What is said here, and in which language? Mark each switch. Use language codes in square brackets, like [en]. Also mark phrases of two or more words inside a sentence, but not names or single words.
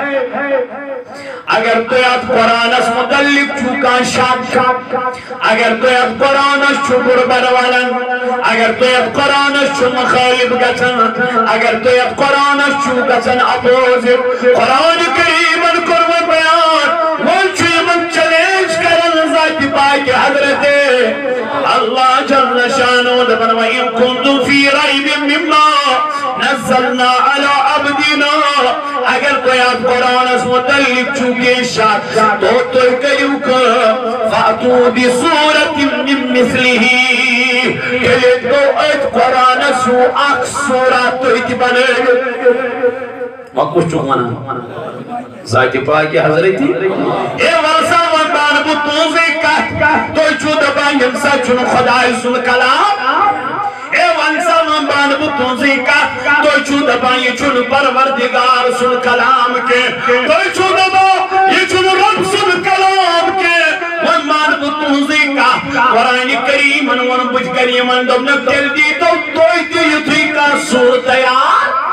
[ks] اگر تو ات قرآنس متعلق چھوکان شک اگر تو ات قرآنس چھو بربر ولن اگر تو ات قرآنس چھو مخالب گژھن اگر تو ات قرآنس چھو گژھن اپوزٹ قرآن کریمن کوٚر بیان وۄنۍ چھُ یِمن چیلینج کران ذاتِ پاکہِ حضرت اللہ جل شانہ دپان [ar] وَإِن كُنتُم فِي رَيْبٍ مِّمَّا نَزَّلْنَا عَلَىٰ عَبْدِنَا [ks] اگر تُہۍ اتھ قرآنس متعلق چھُو کینٛہہ شک تو تُہۍ کٔرِو کٲم [ar] فَأْتُوا بِسُورَةٍ مِّن مِثْلِهِ [ks] تیٚلہِ گوٚو أتھۍ قرآنس ہیوٗ اکھ سورہ تُہۍ تہِ بنٲوِو وۄنۍ کُس چھُکھ ونان ذاتِ پاکہِ حضرت اے وَلسا وۄنۍ بانہٕ بہٕ تُہنٛزٕے کتھ تُہۍ چھُو دپان ییٚمہِ ساتہٕ چھُنہٕ خۄداے سُنٛد کلام اے وَلسا وۄنۍ بانہٕ بہٕ تُہنٛزٕے کتھ تُہۍ چھُو دپان یہِ چھُنہٕ پروردگار سُنٛد کلام کینٛہہ تُہۍ چھُو دپان یہِ چھُنہٕ رب سُنٛد کلام کینٛہہ وۄنۍ مانہٕ بہٕ تُہنٛزٕے کتھ قرآنِ کریٖمن ووٚن بہٕ تہِ کرٕ یِمن دوٚپنکھ تیٚلہِ دیٖتو تُہۍ تہِ یُتھُے کانٛہہ سوٗر تیار